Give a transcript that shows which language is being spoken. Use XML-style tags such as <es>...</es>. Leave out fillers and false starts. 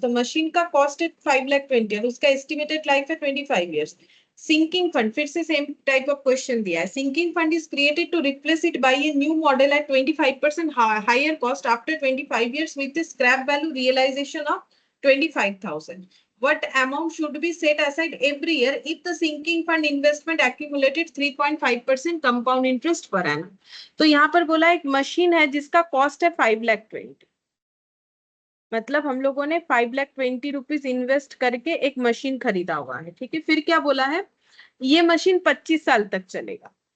<hi>तो मशीन का कॉस्ट है 5,20,000 और उसका एस्टिमेटेड लाइफ है 25 ईयर्स।</hi> <en>sinking fund,</en> <hi>फिर से सेम टाइप ऑफ क्वेश्चन दिया है।</hi> <en>Sinking fund is created to replace it by a new model at 25% higher cost after 25 years with scrap value realization of 25,000। What amount should be set aside every year if the sinking fund investment accumulated 3.5% compound interest per annum?</en> <hi>तो यहाँ पर बोला एक machine है जिसका cost है 5,20,000। मतलब हम लोगों ने 5,20,000 इन्वेस्ट करके एक मशीन खरीदा हुआ है, ठीक है। फिर क्या बोला है? ये मशीन 25 साल तक चलेगा।</hi>